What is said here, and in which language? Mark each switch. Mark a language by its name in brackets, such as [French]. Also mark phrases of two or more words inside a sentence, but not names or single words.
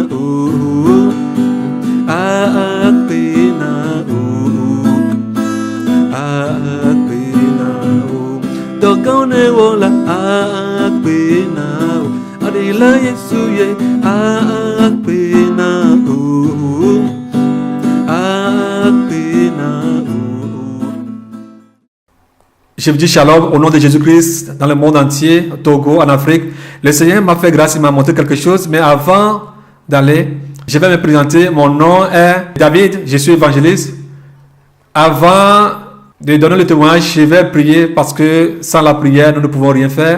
[Ewe] akpena akpena dogone wola akpena adila Yesu ye akpena akpena. [French] Je vous dis shalom au nom de Jésus-Christ dans le monde entier, au Togo, en Afrique. Le Seigneur m'a fait grâce, il m'a montré quelque chose. Mais avant d'aller, je vais me présenter. Mon nom est David, je suis évangéliste. Avant de donner le témoignage, je vais prier parce que sans la prière, nous ne pouvons rien faire.